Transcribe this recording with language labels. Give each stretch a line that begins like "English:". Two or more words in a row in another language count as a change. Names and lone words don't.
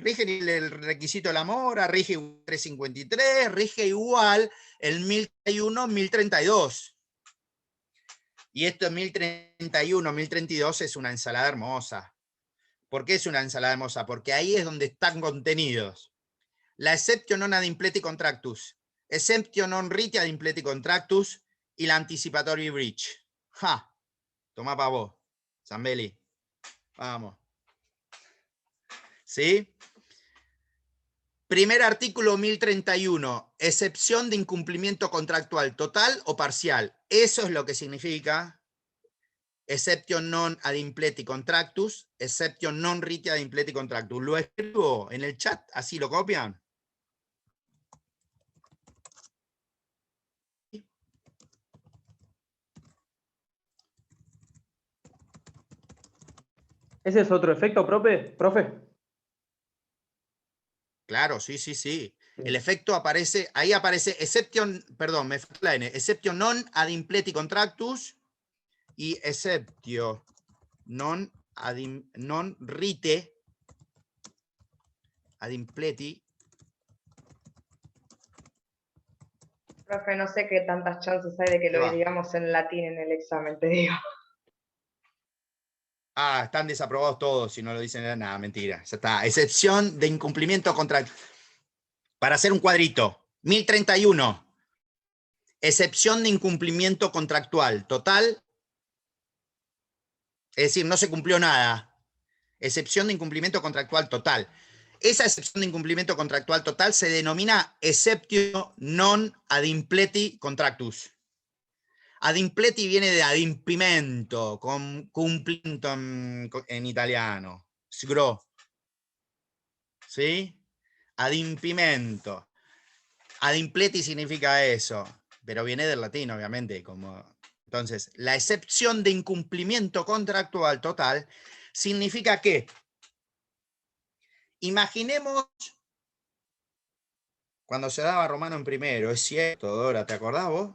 Spanish: Rigen el requisito de la mora, rige 353, rige igual el 1031, 1032. Y esto 1031, 1032 es una ensalada hermosa. ¿Por qué es una ensalada hermosa? Porque ahí es donde están contenidos la
Latin: exceptio non ad impleti contractus, exceptio non riti ad impleti contractus
Spanish: y la
English: anticipatory breach.
Spanish: ¡Ja! Toma para vos, Zambelli. Vamos. ¿Sí? Primer artículo 1031, excepción de incumplimiento contractual total o parcial. Eso es lo que significa
Latin: exceptio non ad impleti contractus, exceptio non riti ad impleti contractus.
Spanish: Lo escribo en el chat, así lo copian. ¿Ese es otro efecto, profe? Claro, sí, sí, sí. El efecto aparece, ahí aparece exception, perdón, me falta la N,
Latin: exception non ad impleti contractus
Spanish: y
Latin: exceptio non rite ad impleti.
Spanish: Profe, no sé qué tantas chances hay de que ¿Qué va? lo digamos en latín en el examen, te digo. Ah, están desaprobados todos si no lo dicen nada, mentira. Ya está. Excepción de incumplimiento contractual. Para hacer un cuadrito, 1031. Excepción de incumplimiento contractual. Total. Es decir, no se cumplió nada. Excepción de incumplimiento contractual total. Esa excepción de incumplimiento contractual total se denomina
Latin: exceptio non ad impleti contractus. Ad impleti
Spanish: viene de adimpimento, con cumplimiento en italiano. Sgro. ¿Sí? Adimpimento. Adimpleti significa eso, pero viene del latín, obviamente. Entonces, la excepción de incumplimiento contractual total significa que, imaginemos, cuando se daba Romano en primero, es cierto, Dora, ¿te acordás vos?